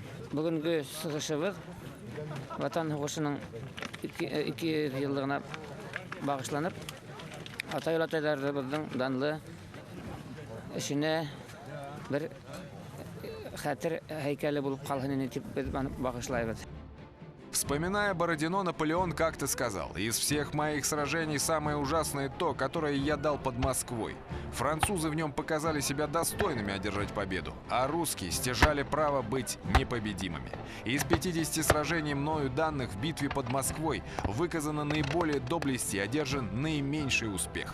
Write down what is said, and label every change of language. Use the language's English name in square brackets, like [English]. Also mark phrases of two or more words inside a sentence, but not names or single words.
[Tatar] Бүгенге сыгышыбыз Ватан сугышының 200 еллыгына багышланып, атай-атайларыбызның данлы эшенә бер хәтер һәйкәле булып калган дип без багышлайбыз. [Russian] Вспоминая Бородино, Наполеон как-то сказал: «Из всех моих сражений самое ужасное то, которое я дал под Москвой. Французы в нем показали себя достойными одержать победу, а русские стяжали право быть непобедимыми. Из 50 сражений мною данных в битве под Москвой выказано наиболее доблести и одержан наименьший успех».